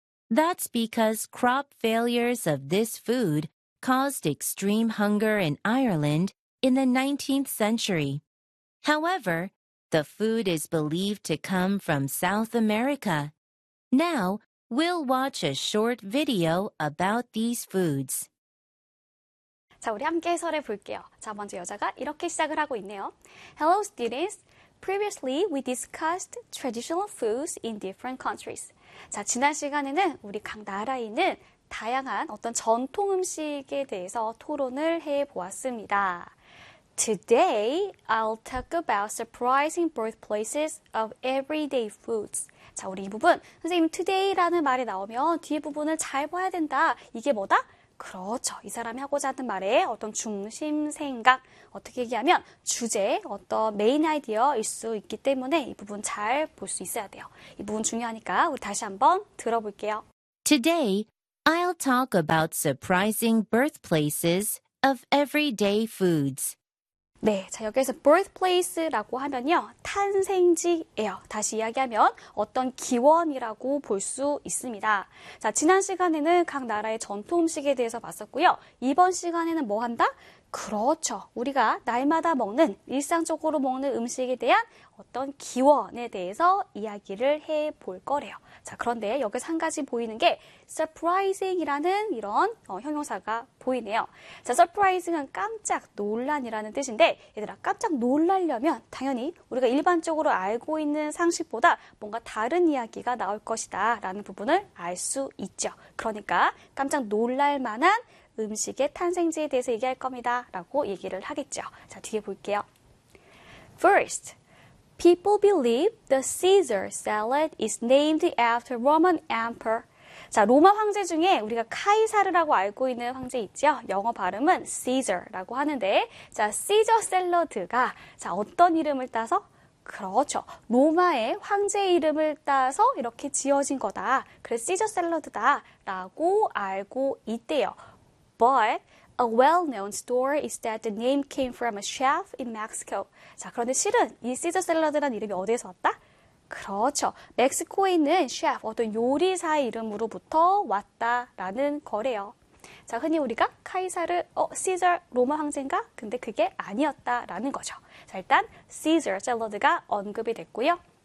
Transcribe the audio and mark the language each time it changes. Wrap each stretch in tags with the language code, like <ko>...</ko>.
<en>That's because crop failures of this food caused extreme hunger in Ireland in the 19th century. However, the food is believed to come from South America. Now, we'll watch a short video about these foods.</en> <ko>자, 우리 함께 해설해 볼게요. 자, 먼저 여자가 이렇게 시작을 하고 있네요.</ko> <en>Hello, students. Previously, we discussed traditional foods in different countries.</en> <ko>자, 지난 시간에는 우리 각 나라에 있는 다양한 어떤 전통 음식에 대해서 토론을 해 보았습니다.</ko> <en>Today, I'll talk about surprising birthplaces of everyday foods.</en> <ko>자, 우리 이 부분, 선생님 today라는 말이 나오면 뒤에 부분을 잘 봐야 된다. 이게 뭐다? 그렇죠. 이 사람이 하고자 하는 말의 어떤 중심 생각, 어떻게 얘기하면 주제, 어떤 메인 아이디어일 수 있기 때문에 이 부분 잘 볼 수 있어야 돼요. 이 부분 중요하니까 우리 다시 한번 들어볼게요.</ko> <en>Today, I'll talk about surprising birthplaces of everyday foods.</en> <ko>네, 자 여기서 birthplace라고 하면요, 탄생지예요. 다시 이야기하면 어떤 기원이라고 볼 수 있습니다. 자, 지난 시간에는 각 나라의 전통 음식에 대해서 봤었고요. 이번 시간에는 뭐 한다? 그렇죠. 우리가 날마다 먹는, 일상적으로 먹는 음식에 대한 어떤 기원에 대해서 이야기를 해볼 거래요. 자, 그런데 여기서 한 가지 보이는 게 surprising이라는 이런 형용사가 보이네요. 자, surprising은 깜짝 놀란이라는 뜻인데 얘들아, 깜짝 놀라려면 당연히 우리가 일반적으로 알고 있는 상식보다 뭔가 다른 이야기가 나올 것이다 라는 부분을 알 수 있죠. 그러니까 깜짝 놀랄만한 음식의 탄생지에 대해서 얘기할 겁니다 라고 얘기를 하겠죠. 자, 뒤에 볼게요.</ko> <en>First, people believe the Caesar salad is named after Roman emperor.</en> <ko>자, 로마 황제 중에 우리가 카이사르라고 알고 있는 황제 있죠? 영어 발음은 Caesar라고 하는데, 자, Caesar 샐러드가 자, 어떤 이름을 따서? 그렇죠. 로마의 황제 이름을 따서 이렇게 지어진 거다. 그래서 Caesar 샐러드다 라고 알고 있대요.</ko> <en>But a well-known story is that the name came from a chef in Mexico.</en> <ko>자, 그런데 실은 이 시저 샐러드라는 이름이 어디에서 왔다? 그렇죠. 멕시코에 있는 셰프, 어떤 요리사의 이름으로부터 왔다라는 거래요. 자, 흔히 우리가 카이사르, 시저 로마 황제인가? 근데 그게 아니었다라는 거죠. 자, 일단 시저 샐러드가 언급이 됐고요.</ko>